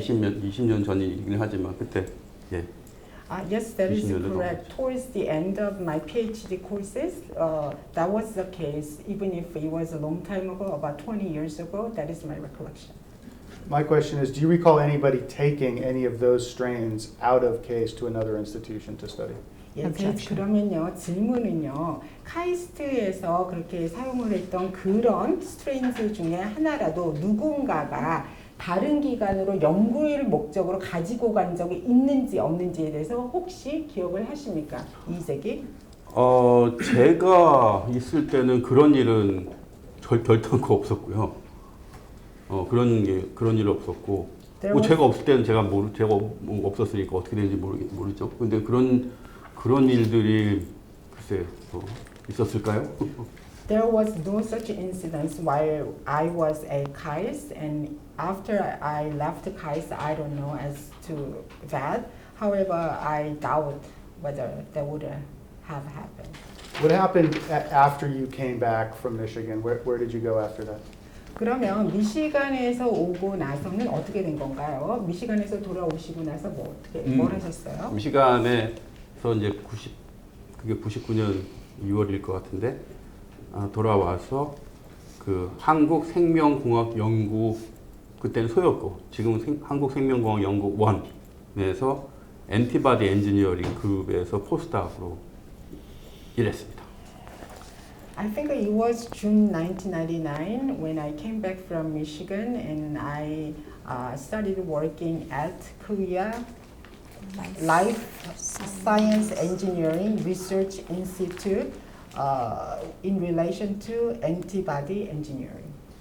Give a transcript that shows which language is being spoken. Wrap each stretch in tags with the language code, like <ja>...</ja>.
<ko>20년 전이긴 하지만 그때 예.</ko> <en>Yes, that is</en> <ko>20년</ko> <en>correct. Towards the end of my PhD courses, that was the case. Even if it was a long time ago, about 20 years ago, that is my recollection. My question is, do you recall anybody taking any of those strains out of CAST to another institution to study?</en> <ko>예, 그러면요 질문은요 카이스트에서 그렇게 사용을 했던 그런 스트레인즈 중에 하나라도 누군가가 다른 기관으로 연구일 목적으로 가지고 간 적이 있는지 없는지에 대해서 혹시 기억을 하십니까? 이재기? 제가 있을 때는 그런 일은 결단코 없었고요. 그런 일 없었고, 제가 없을 때는 제가 없었으니까 어떻게 되는지 모르죠. 근데 그런 일들이 글쎄 있었을까요?</ko> <en>There was no such incidents while I was at KAIST, and after I left KAIST, I don't know as to that. However, I doubt whether that would have happened. What happened after you came back from Michigan? Where did you go after that?</en> <ko>그러면 미시간에서 오고 나서는 어떻게 된 건가요? 미시간에서 돌아오시고 나서 뭘 하셨어요? 미시간에서 이제 그게 99년 6월일 것 같은데 돌아와서 그 한국생명공학연구 그때는 소였고 지금은 한국생명공학연구원에서 엔티바디 엔지니어링 그룹에서 포스닥으로 일했습니다.</ko> <en>I think it was June 1999 when I came back from Michigan and I started working at Korea Life Science Engineering Research Institute in relation to antibody engineering.</en>